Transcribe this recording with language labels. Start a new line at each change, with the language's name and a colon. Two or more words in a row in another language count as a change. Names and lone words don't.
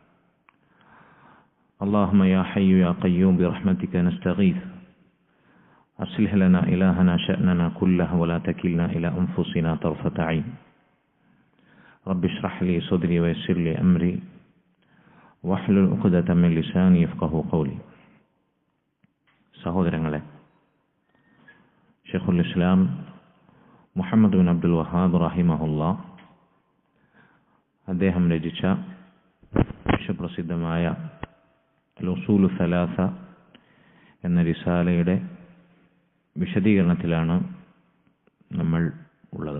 Arabic: اللهم يا حي يا قيوم برحمتك نستغيث، أصلح لنا إلهنا شأننا كله ولا تكلنا إلى أنفسنا طرفة عين. رب اشرح لي صدري ويسر لي أمري واحلل عقدة من لساني يفقهوا قولي.
Malayalam: സഹോദരങ്ങളെ, ഷെയ്ഖുൽ ഇസ്ലാം മുഹമ്മദ് ബിൻ അബ്ദുൽ വഹാബ് റഹിമഹുല്ലാ അദ്ദേഹം രചിച്ച വിശ്വപ്രസിദ്ധമായ അൽ-ഉസൂലു സലാസ എന്ന റിസാലയുടെ വിശദീകരണത്തിലാണ് നമ്മൾ ഉള്ളത്.